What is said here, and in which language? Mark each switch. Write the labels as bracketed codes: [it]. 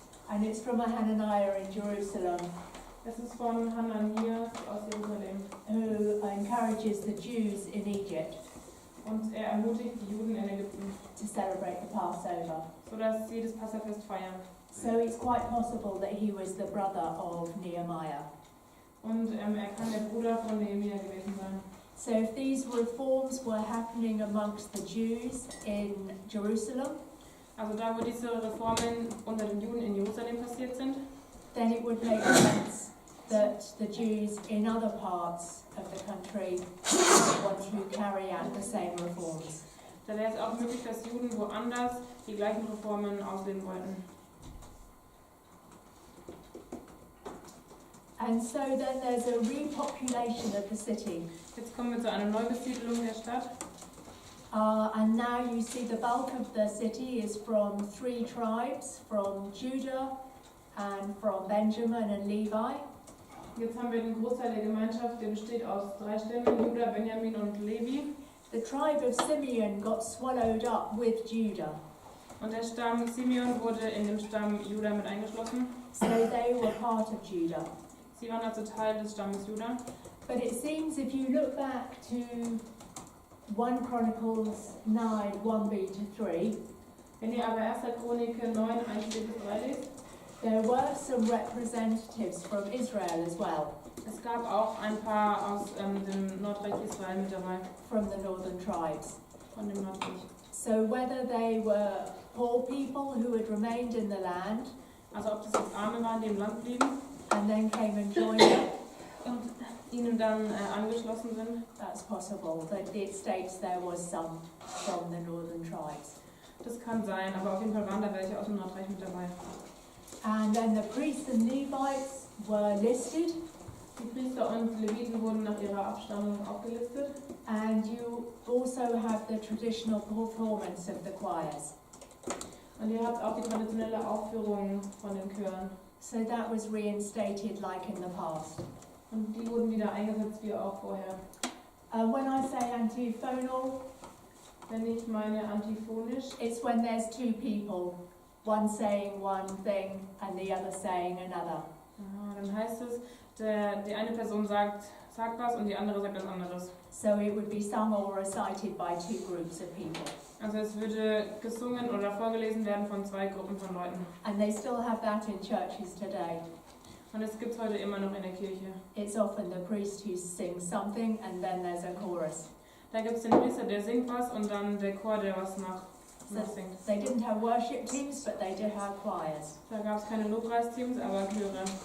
[en] and it's from a Hananiah in Jerusalem, [de] Es ist von Hananias aus Jerusalem. [en] who encourages the Jews in Egypt [de] Und er ermutigt die Juden in Ägypten, [en] to celebrate the Passover. [de] sodass sie das Passafest feiern. [en] So it's quite possible that he was the brother of Nehemiah. [de] Und er kann der Bruder von Nehemia gewesen sein. [en] So if these reforms were happening amongst the Jews in Jerusalem, [de] Also da, wo diese Reformen unter den Juden in Jerusalem passiert sind, [en] then it would make sense that the Jews in other parts of the country want to carry out the same reforms. [de] da wäre es auch möglich, dass Juden woanders die gleichen Reformen ausleben wollten. [en] And so then there's a repopulation of the city. [de] Jetzt kommen wir zu einer Neubesiedlung der Stadt. [en] And now you see the bulk of the city is from 3 tribes, from Judah and from Benjamin and Levi. [de] Jetzt haben wir den Großteil der Gemeinschaft, der besteht aus 3 Stämmen, Judah, Benjamin und Levi. [en] The tribe of Simeon got swallowed up with Judah. [de] Und der Stamm Simeon wurde in dem Stamm Judah mit eingeschlossen. [en] So they were part of Judah. [de] Sie waren also Teil des Stammes Judah. [en] But it seems if you look back to 1 Chronicles 9, 1b to 3, [de] Wenn ihr aber 1. Chronik 9, 1-3 lest, [en] there were some representatives from Israel as well, [de] es gab auch ein paar aus dem Nordreich Israel mit dabei, [en] from the northern tribes. [de] von dem Nordreich. [en] So whether they were poor people who had remained in the land [de] Also ob das jetzt Arme waren, die im Land blieben [en] and then came and joined them, [de] und ihnen dann angeschlossen sind, [en] that's possible. But it states there was some from the northern tribes. [de] das kann sein, aber auf jeden Fall waren da welche aus dem Nordreich mit dabei. [en] And then the priests and Levites were listed, [de] Die Priester und Leviten wurden nach ihrer Abstammung aufgelistet. [en] and you also have the traditional performance of the choirs. [de] Und ihr habt auch die traditionelle Aufführung von den Chören. [en] So that was reinstated like in the past. [de] Und die wurden wieder eingesetzt wie auch vorher. [en] When I say antiphonal, [de] Wenn ich meine antiphonisch, [en] it's when there's 2 people, one saying one thing and the other saying another. [de] dann heißt es, die eine Person sagt was und die andere sagt was anderes. [en] So it would be sung or recited by 2 groups of people. [de] Also es würde gesungen oder vorgelesen werden von 2 Gruppen von Leuten. [en] And they still have that in churches today. [de] Und es gibt es heute immer noch in der Kirche. [en] It's often the priest who sings something and then there's a chorus. [de] Da gibt es den Priester, der singt was und dann der Chor, der was [en] So [de] singt. [en] they didn't have worship teams, but they did have choirs. [de] Da gab es keine Lobpreisteams, aber Chöre.